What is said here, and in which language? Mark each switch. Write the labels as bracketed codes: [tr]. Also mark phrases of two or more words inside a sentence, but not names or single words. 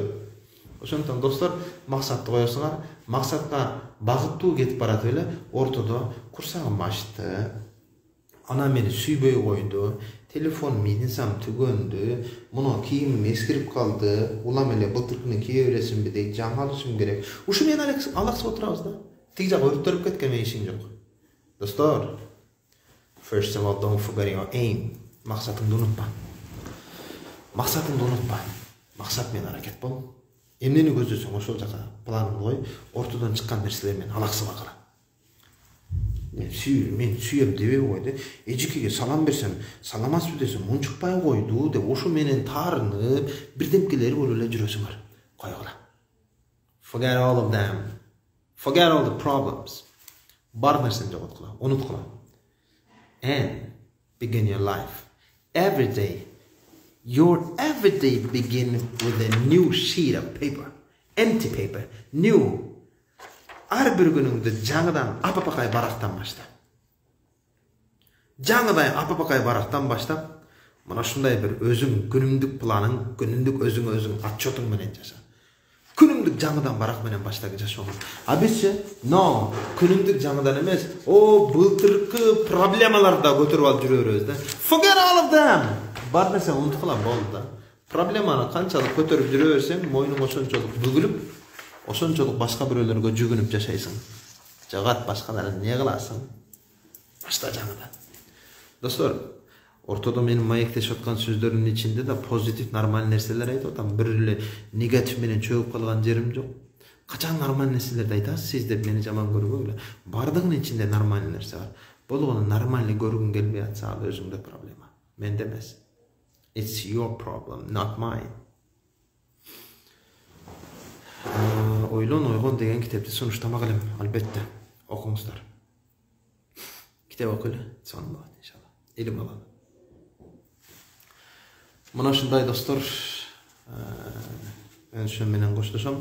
[ky] Ошондон достор, максатты коесуңар, максатка багыттуу кетип баратып эле, ортодо курсагым ачты, анан мени сүйбөй койду, телефон минисам түгөндү, муну кийимим эскирип калды, улам эле былтыркыны кие бересимби дейт, жаңы алышым керек. Ушу менен алаксып отурабыз да. Тиги жак өрттөрүп кеткен, мен ишим жок. Достор, [en] first of all, don't forget your aim. [ky] Максатыңды унутпа. Максатыңды унутпа. Максат менен аракет бол. Эмнени көздөсөң ошол жака планыңды кой, ортодон чыккан нерселер менен алаксыба кара. Мен сүйөм дебей койду. Эжикеге салам берсем, саламатсызбы десем, унчукпай койду деп ошо менен таарынып, бирдемкелер болуп эле жүрөсүңөр. Койгула. [en] Forget all of them. Forget all the problems. [ky] Бар нерсени жоготкула, унуткула. [en] And begin your life. Every day. Your everyday begin with a new sheet of paper. Empty paper. New. [ky] Ар бир күнүңдү жаңыдан апапакай барактан башта. Жаңыдан апапакай барактан баштап, мына ушундай бир өзүң күнүмдүк планың, күнүмдүк өзүң отчетуң менен жаша. Күнүмдүк жаңыдан барак менен баштагы жашооңуз. А бизчи, no, күнүмдүк жаңыдан эмес, былтыркы проблемаларды да көтөрүп алып жүрө беребиз да. [en] Forget all of them. [ky] Бар нерсе унуткула болду да. Проблеманы канчалык көтөрүп жүрө берсең, мойнуң ошончолук бүгүлүп, ошончолук башка бирөөлөргө жүгүнүп жашайсың. Жагат башкаларын эмне кыласың? Башта жаңыдан. Достор, ортодо менин маектешип аткан сөздөрүмдүн ичинде да позитив, нормалдуу нерселер айтып атам. Бир эле негатив менен чөгүп калган жерим жок. Качан нормалдуу нерселерди айтасыз сиз деп мени жаман көрбөгүлө. Бардыгынын ичинде нормалдуу нерсе бар. Болгону нормалдуу көргүң келбей атса, ал өзүңдө проблема. Менде эмес. [en] It's your problem, not mine. [ky] Ойлон ойгон деген китепти сунуштамак элем, албетте. Окуңуздар. Китеп окуйлу, сонун болот иншалла. Илим алалы. Мына ушундай достор, мен ошо менен коштошом.